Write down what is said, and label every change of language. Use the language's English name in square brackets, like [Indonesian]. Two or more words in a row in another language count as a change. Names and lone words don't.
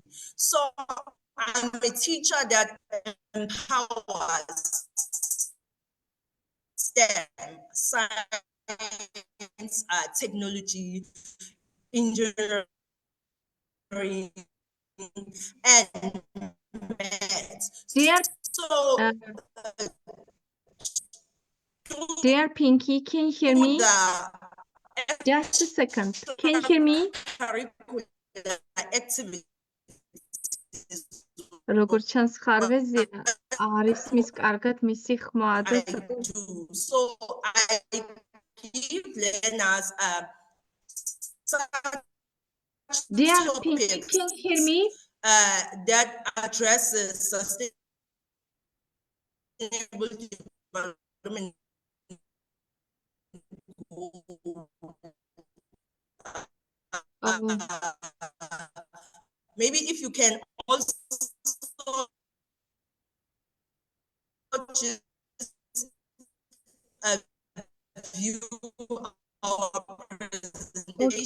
[English] So I'm a teacher that empowers STEM, science, technology, engineering, and maths. So, dear Pinky, can you hear me? Just a second. Can you hear me? [Georgian] როგორც ჩანს ხარვეზია არის მის კარგად მისი ხმა და [English] So I give learners Dear Pinky, can you hear me? That addresses sustainable development maybe if you can also just view our presentation.